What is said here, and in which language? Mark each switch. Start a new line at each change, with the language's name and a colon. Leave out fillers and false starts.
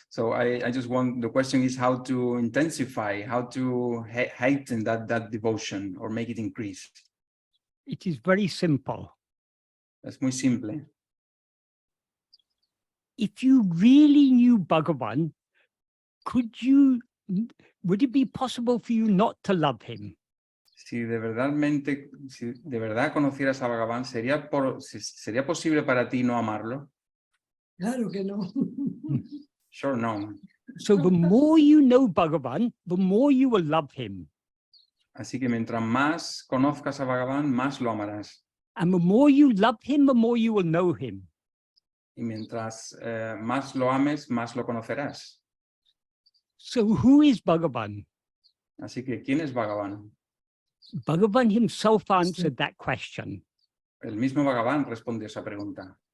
English: So I just want, the question is how to intensify, how to heighten that devotion or make it increase. It is very simple.
Spanish: Es muy simple.
English: If you really knew Bhagavan, would it be possible for you not to love him?
Spanish: Si de verdad conocieras a Bhagavan, ¿sería posible para ti no amarlo? Claro que no.
English: Sure, no. So the more you know Bhagavan, the more you will love him.
Spanish: Así que mientras más conozcas a Bhagavan, más lo amarás.
English: And the more you love him, the more you will know him.
Spanish: Y mientras más lo ames, más lo conocerás.
English: So who is Bhagavan?
Spanish: Así que, ¿quién es Bhagavan?
English: Bhagavan himself answered that question.
Spanish: El mismo Bhagavan respondió esa pregunta.